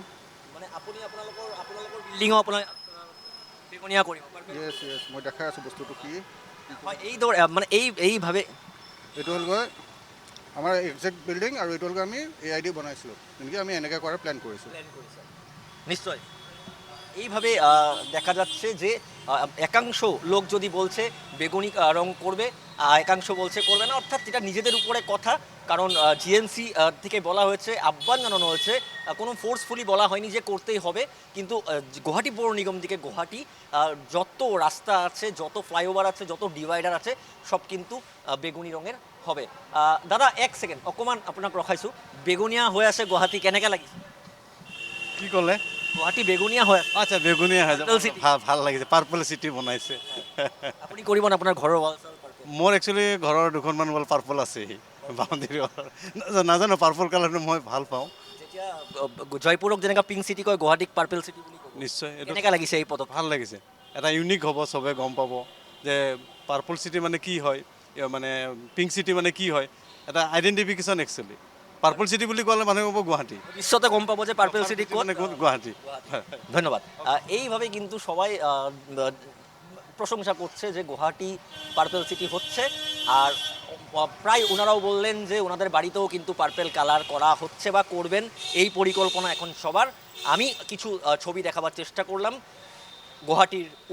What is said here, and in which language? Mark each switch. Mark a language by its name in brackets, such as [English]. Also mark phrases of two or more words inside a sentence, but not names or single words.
[Assamese] মানে আপুনি আপোনালোকৰ বিল্ডিঙো আপোনাৰ বেগুনীয়া কৰিব? [English] yes yes, [Assamese] মই দেখাই আছোঁ বস্তুটো কি। হয়, মানে এইভাৱে এইটো হ'লগৈ আমাৰ [English] exact building [Assamese] আৰু এইটো হ'লগৈ আমি AID বনাইছিলোঁ, যেনেকৈ আমি এনেকৈ কৰাৰ প্লেন কৰিছোঁ। [Bangla] নিশ্চয় এইভাবে দেখা যাচ্ছে যে একাংশ লোক যদি বলছে বেগুনি রং করবে, একাংশ বলছে করবে না। অর্থাৎ এটা নিজেদের উপরে কথা। কারণ GNC থেকে বলা হয়েছে, আহ্বান জানানো হয়েছে, কোনো ফোর্সফুলি বলা হয়নি যে করতেই হবে। কিন্তু গুয়াহাটি পৌর নিগম থেকে গুয়াহাটি যত রাস্তা আছে, যত ফ্লাইওভার আছে, যত ডিভাইডার আছে, সব কিন্তু বেগুনি রঙের হবে। [Assamese] দাদা এক সেকেন্ড অকণমান আপোনাক ৰখাইছোঁ। বেগুনীয়া হৈ আছে গুৱাহাটী, কেনেকৈ লাগিছে? কি ক'লে? গুৱাহাটী বেগুনীয়া হৈ আছে। আচ্ছা, বেগুনীয়া হৈ [English] Purple city। [Assamese] ভাল লাগিছে। [English] purple city [Assamese] বনাইছে। আপুনি কৰিব নে আপোনাৰ ঘৰৰ ৱাল চাল পাৰ্পল? মোৰ একচুৱেলি ঘৰৰ দুখনমান ৱাল পাৰ্পল আছে, [English] boundary wall. [Assamese] নাজানো, [English] purple colour [Assamese] মই ভাল পাওঁ। যেতিয়া জয়পুৰক যেনেকৈ [English] pink city [Assamese] কয়, গুৱাহাটীক [English] purple city [Assamese] বুলি কয়। নিশ্চয় এইটো কেনেকৈ লাগিছে এই পদক্ষেপ? ভাল লাগিছে। এটা ইউনিক হ'ব, চবে গম পাব যে [English] purple city [Assamese] মানে কি হয়, মানে [English] pink city [Assamese] মানে কি হয়। এটা [English] identification actually. purple city [Assamese] বুলি ক'লে মানুহে ক'ব গুৱাহাটী, বিশ্বতে গম পাব যে [English] purple city code. [Assamese] মানে ক'ত? গুৱাহাটী। ধন্যবাদ। [Bangla] এইভাবে কিন্তু সবাই প্রশংসা করছে যে গুয়াহাটি [English] purple city [Bangla] হচ্ছে। আর প্রায় ওনারাও বললেন যে ওনাদের বাড়িতেও কিন্তু [English] purple colour [Bangla] করা হচ্ছে বা করবেন, এই পরিকল্পনা এখন সবার। আমি কিছু ছবি দেখাবার চেষ্টা করলাম গুয়াহাটির উলুবাড়ির থেকে।